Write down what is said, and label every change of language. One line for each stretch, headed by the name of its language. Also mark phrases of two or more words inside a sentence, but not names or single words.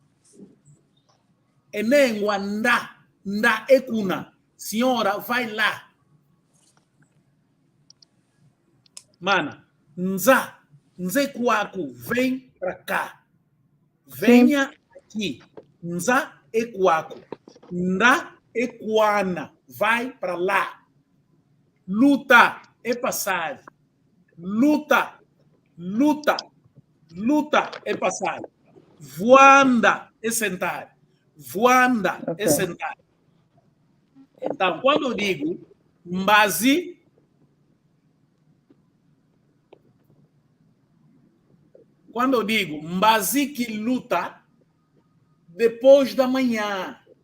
Kongo: É nem ndá ecuna,
Portuguese: senhora, vai lá. Mana,
Kongo: nze quaco,
Portuguese: vem para cá. Venha aqui.
Kongo: Nza equaco. Ndá equana,
Portuguese: vai para lá. Luta é passar. Luta é passar. Voanda é sentar. Voanda é sentar. Então, quando eu digo mbasi, que luta depois da manhã.